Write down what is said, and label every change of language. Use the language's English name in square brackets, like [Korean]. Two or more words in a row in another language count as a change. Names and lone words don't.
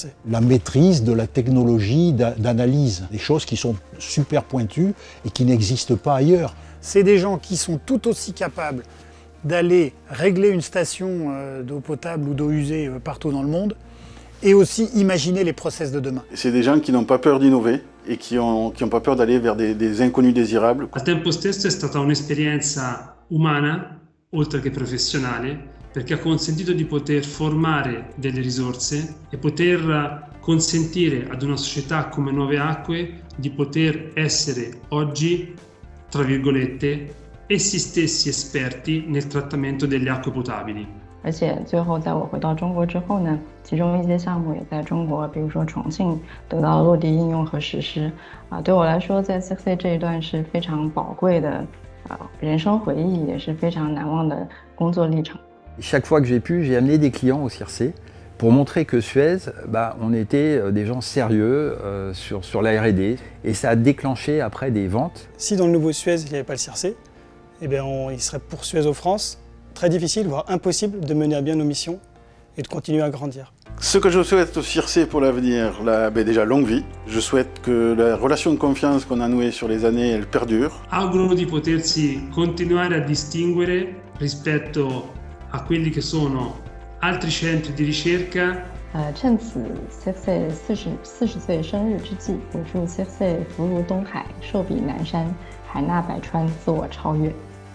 [French] La maîtrise de la technologie d'analyse, des choses qui sont super pointues et qui n'existent pas ailleurs. C'est des gens qui sont tout aussi capables d'aller régler une station d'eau potable ou d'eau usée partout dans le monde et aussi imaginer les process de demain. C'est des gens qui n'ont pas peur d'innover et qui n'ont pas peur d'aller vers des inconnus désirables. [Italian] Al tempo stesso è stata un'esperienza umana, oltre che professionale, perché ha consentito di poter formare delle risorse e poter consentire ad una società come Nuove Acque di poter essere oggi, tra virgolette, essi stessi esperti nel trattamento delle acque potabili. [Chinese] 而且最后在我回到中国之后呢，其中一些项目也在中国，比如说重庆得到了落地应用和实施。对我来说，在 CIRSE 这一段是非常宝贵的人生回忆，也是非常难忘的工作历程。 [French] Chaque fois que j'ai pu, j'ai amené des clients au CIRSE pour montrer que Suez, on était des gens sérieux sur la R&D, et ça a déclenché après des ventes. Si dans le nouveau Suez, il n'y avait pas le CIRSE, il serait pour Suez aux France très difficile, voire impossible, de mener à bien nos missions et de continuer à grandir. Ce que je souhaite au CIRSE pour l'avenir, déjà longue vie. Je souhaite que la relation de confiance qu'on a nouée sur les années, elle perdure. [Italian] Auguro di potersi continuare a distinguere rispetto a quelli che sono altri centri di ricerca. [Chinese] 趁此 CIRSE 40岁生日之际，我祝 CIRSE福如东海，寿比南山，海纳百川，自我超越。